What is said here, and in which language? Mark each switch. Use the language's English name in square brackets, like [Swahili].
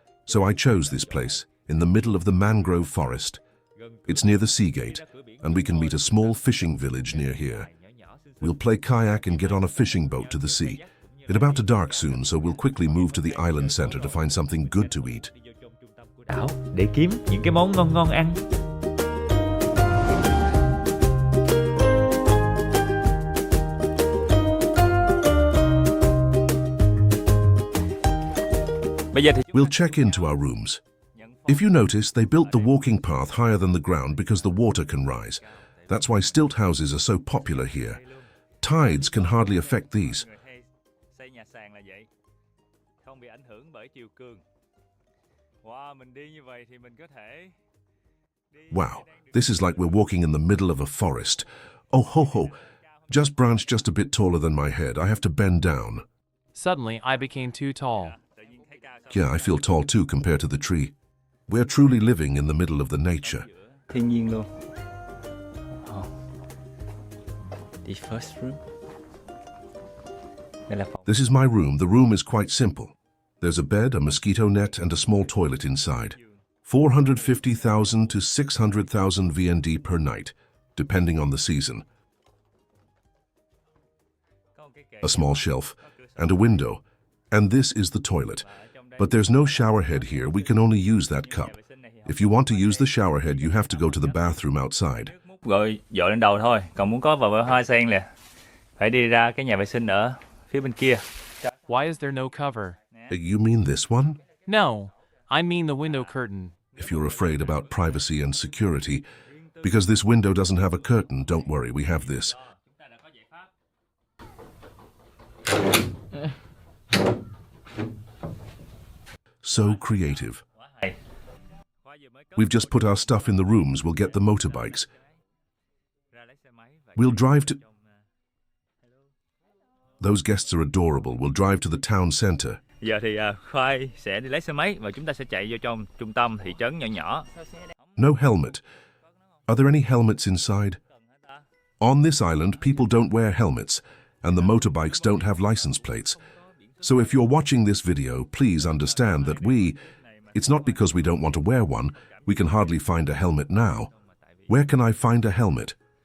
[English] So I chose this place, in the middle of the mangrove forest. It's near the sea gate, and we can meet a small fishing village near here. We'll play kayak and get on a fishing boat to the sea. It's about to dark soon, so we'll quickly move to the island center to find something good to eat. [Vietnamese] Đảo để kiếm những cái món ngon ngon ăn. [English] We'll check into our rooms. If you notice, they built the walking path higher than the ground because the water can rise. That's why stilt houses are so popular here. Tides can hardly affect these. [Vietnamese] Xây nhà sàn là vậy. Không bị ảnh hưởng bởi chiều cường. Wow, mình đi như vậy thì mình có thể [English] Wow, this is like we're walking in the middle of a forest. Oh ho ho, just branched just a bit taller than my head. I have to bend down. Suddenly, I became too tall. Yeah, I feel tall too compared to the tree. We're truly living in the middle of the nature. [Vietnamese] thiên nhiên luôn. [English] The first room. [Vietnamese] Đây là phòng. [English] This is my room. The room is quite simple. There's a bed, a mosquito net, and a small toilet inside. 450,000 to 600,000 VND per night, depending on the season. A small shelf, and a window. And this is the toilet. But there's no shower head here. We can only use that cup. If you want to use the shower head, you have to go to the bathroom outside. [Vietnamese] Rồi dội lên đầu thôi. Còn muốn có vòi hoa sen nè, phải đi ra cái nhà vệ sinh ở phía bên kia. [English] Why is there no cover? You mean this one? No, I mean the window curtain. If you're afraid about privacy and security, because this window doesn't have a curtain, don't worry, we have this. So creative. We've just put our stuff in the rooms. We'll get the motorbikes. We'll drive to... Those guests are adorable. We'll drive to the town center. [Vietnamese] Giờ thì Khoai sẽ đi lấy xe máy và chúng ta sẽ chạy vô trong trung tâm thị trấn nhỏ nhỏ. [English] No helmet. Are there any helmets inside? On this island, people don't wear helmets, and the motorbikes don't have license plates. So if you're watching this video, please understand that it's not because we don't want to wear one, we can hardly find a helmet now. Where can I find a helmet?